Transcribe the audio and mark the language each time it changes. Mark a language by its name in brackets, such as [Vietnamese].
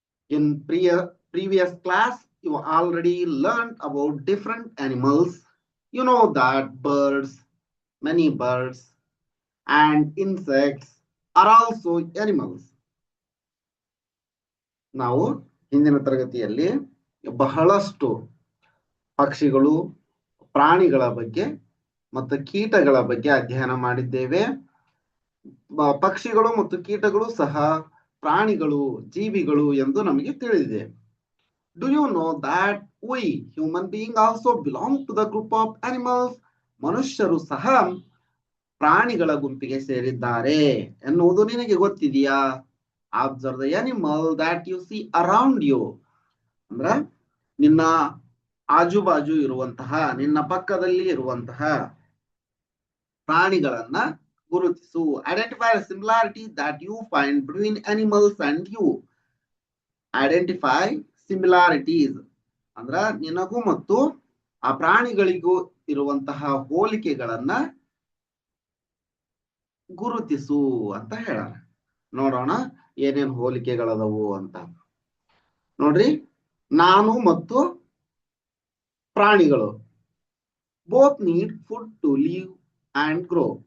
[English] In previous class, you already learned about different animals. You know that birds, many birds, and insects are also animals. [Kannada] ನಾವು ಹಿಂದಿನ ತರಗತಿಯಲ್ಲಿ ಬಹಳಷ್ಟು ಪಕ್ಷಿಗಳು, ಪ್ರಾಣಿಗಳ ಬಗ್ಗೆ ಮತ್ತು ಕೀಟಗಳ ಬಗ್ಗೆ ಅಧ್ಯಯನ ಮಾಡಿದ್ದೇವೆ. ಪಕ್ಷಿಗಳು ಮತ್ತು ಕೀಟಗಳು ಸಹ ಪ್ರಾಣಿಗಳು, ಜೀವಿಗಳು ಎಂದು ನಮಗೆ ತಿಳಿದಿದೆ. [English] Do you know that we human beings also belong to the group of animals? [Kannada] ಮನುಷ್ಯರು ಸಹ ಪ್ರಾಣಿಗಳ ಗುಂಪಿಗೆ ಸೇರಿದ್ದಾರೆ ಎನ್ನುವುದು ನಿನಗೆ ಗೊತ್ತಿದೆಯಾ? [English] Observe the animal that you see around you. [Kannada] ಅಂದ್ರ ನಿನ್ನ ಆಜುಬಾಜು ಇರುವಂತಹ, ನಿನ್ನ ಪಕ್ಕದಲ್ಲಿ ಇರುವಂತಹ ಪ್ರಾಣಿಗಳನ್ನ ಗುರುತಿಸು. [English] Identify a similarity that you find between animals and you. Identify similarities. [Kannada] ಅಂದ್ರ ನಿನಗೂ ಮತ್ತು ಆ ಪ್ರಾಣಿಗಳಿಗೂ ಇರುವಂತಹ ಹೋಲಿಕೆಗಳನ್ನ ಗುರುತಿಸು ಅಂತ ಹೇಳಾರ. ನೋಡೋಣ ಏನೇನು ಹೋಲಿಕೆಗಳದವು ಅಂತ. ನೋಡ್ರಿ, ನಾನು ಮತ್ತು ಪ್ರಾಣಿಗಳು [English] Both need food to live and grow.